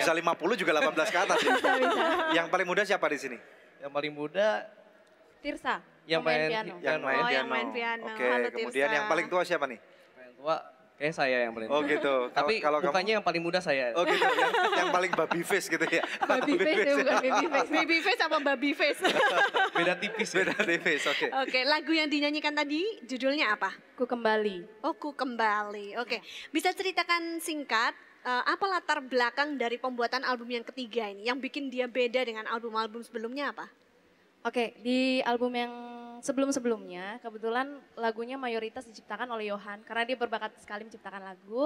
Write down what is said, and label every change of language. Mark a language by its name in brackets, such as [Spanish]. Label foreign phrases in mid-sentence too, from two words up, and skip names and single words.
[Indonesian] Bisa 50 juga 18 ke atas ya. Yang paling muda siapa di sini? Yang paling muda Tirsa. yang main piano. Yang main Oh, piano. yang main piano. Oke, Halo, kemudian Tirsa. yang paling tua siapa nih? yang tua kayak saya yang paling Oh tua. gitu. Tapi Kalau kamu? mukanya yang paling muda saya. Oh gitu, yang paling [English] baby face [Indonesian] gitu ya. [English] Baby face ya, bukan baby face. Baby face apa baby face? [Indonesian] Beda tipis. Beda tipis, oke. Oke, lagu yang dinyanyikan tadi judulnya apa? Ku kembali. Oh, Ku Kembali. Oke, bisa ceritakan singkat apa latar belakang dari pembuatan album yang ketiga ini? Yang bikin dia beda dengan album-album sebelumnya apa? Oke, di album yang sebelum-sebelumnya kebetulan lagunya mayoritas diciptakan oleh Yohan karena dia berbakat sekali menciptakan lagu.